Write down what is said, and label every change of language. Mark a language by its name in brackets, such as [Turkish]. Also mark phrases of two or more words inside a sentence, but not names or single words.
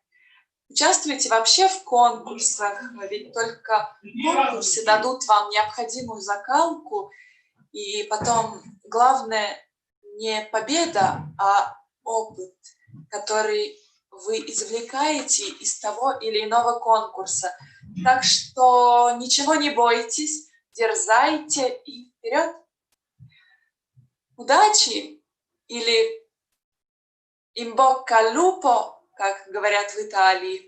[Russian] Участвуйте вообще в конкурсах, ведь только конкурсы дадут вам необходимую закалку, и потом главное не победа, а опыт, который вы извлекаете из того или иного конкурса. Так что ничего не бойтесь, дерзайте и вперед! Удачи или [Italian] in bocca al lupo, [Russian] как говорят в Италии.